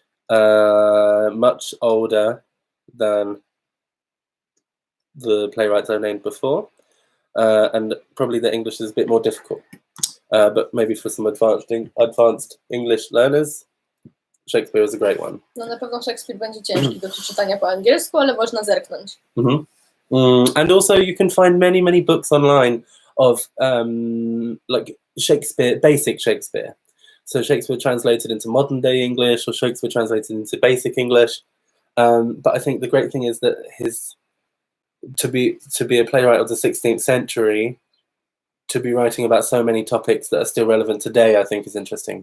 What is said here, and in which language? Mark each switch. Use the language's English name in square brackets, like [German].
[English] Much older than the playwrights I named before, and probably the English is a bit more difficult. But maybe for some advanced English learners, Shakespeare is a great one. [Polish] No na pewno Shakespeare będzie ciężki do przeczytania po angielsku, ale można zerknąć. [English] And also you can find many books online of like Shakespeare, basic Shakespeare. So Shakespeare translated into modern day English, or Shakespeare translated into basic English. But I think the great thing is that to be a playwright of the 16th century, to be writing about so many topics that are still relevant today, I think is interesting.